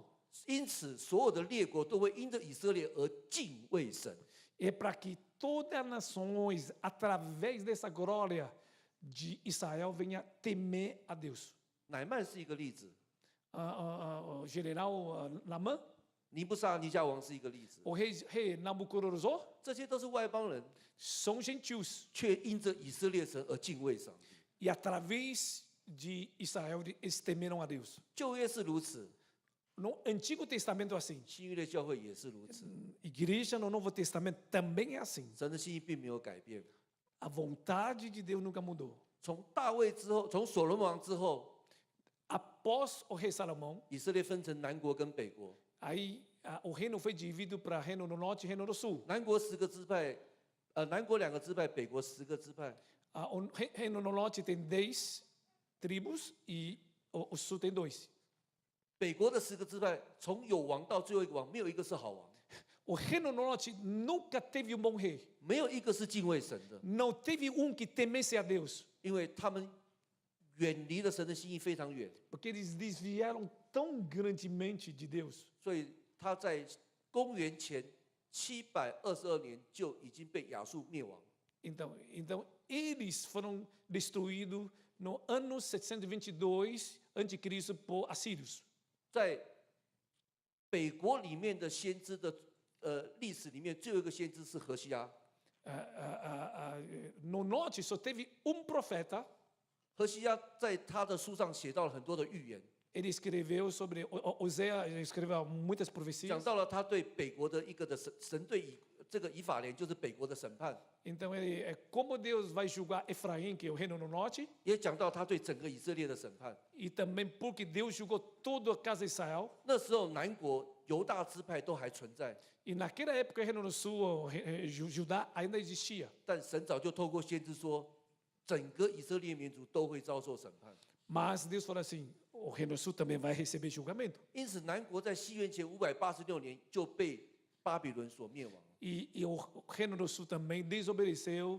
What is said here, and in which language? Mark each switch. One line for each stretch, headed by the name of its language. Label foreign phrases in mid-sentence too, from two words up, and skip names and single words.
Chinese: 因此所有的列国都会因着以色列而敬畏神。
Portuguese: É para que todas as nações, através dessa glória de Israel, venha temer a Deus.
Chinese: 乃曼是一个例子，
Portuguese: O general Namã,
Chinese: 尼布撒尼加王是一个例子，
Portuguese: o rei Nabucodonosor,
Chinese: 这些都是外邦人，
Portuguese: são gentios.
Chinese: 却因着以色列神而敬畏上帝。
Portuguese: E através de Israel, eles temeram a Deus.
Chinese: 旧约是如此，
Portuguese: No Antigo Testamento é assim.
Chinese: 新约的教会也是如此。
Portuguese: Igreja no Novo Testamento também é assim.
Chinese: 神的心意并没有改变。
Portuguese: A vontade de Deus nunca mudou.
Chinese: 从大卫之后，从所罗门王之后，
Portuguese: Após o rei Salomão,
Chinese: 以色列分成南国跟北国。
Portuguese: aí o reino foi dividido para reino do norte e reino do sul.
Chinese: 南国10个支派，南国2个支派，北国10个支派。
Portuguese: O reino do norte tem 10 tribos e o sul tem 2.
Chinese: 北国的10个支派，从有王到最后一个王，没有一个是好王，
Portuguese: O reino do norte nunca teve um bom rei.
Chinese: 没有一个是敬畏神的，
Portuguese: Não teve um que temesse a Deus.
Chinese: 因为他们远离了神的心意非常远，
Portuguese: Porque eles desviaram tão grandemente de Deus.
Chinese: 所以他在公元前722年就已经被亚述灭亡。
Portuguese: Então eles foram destruídos no ano 722 a.C. por assírios.
Chinese: 在北国里面的先知的历史里面，最后一个先知是何西阿。
Portuguese: No norte só teve um profeta.
Chinese: 何西阿在他的书上写到了很多的预言，
Portuguese: Ele escreveu sobre Osés, escreveu muitas
Chinese: 讲
Portuguese: profecias.
Chinese: 到了他对北国的一个的神对这个以法莲，就是北国的审判，
Portuguese: Então ele como Deus vai julgar Efraim, que é o reino do norte,
Chinese: 也讲到他对整个以色列的审判。
Portuguese: e também porque Deus julgou toda a casa de Israel.
Chinese: 那时候南国犹大支派都还存在，
Portuguese: E naquela época o reino do sul, Judá ainda existia.
Chinese: 但神早就透过先知说，整个以色列民族都会遭受审判。
Portuguese: Mas Deus falou assim, o reino do sul também vai receber julgamento.
Chinese: 因此，南国在西元前586年就被巴比伦所灭亡。
Portuguese: E o reino do sul também desobedeceu.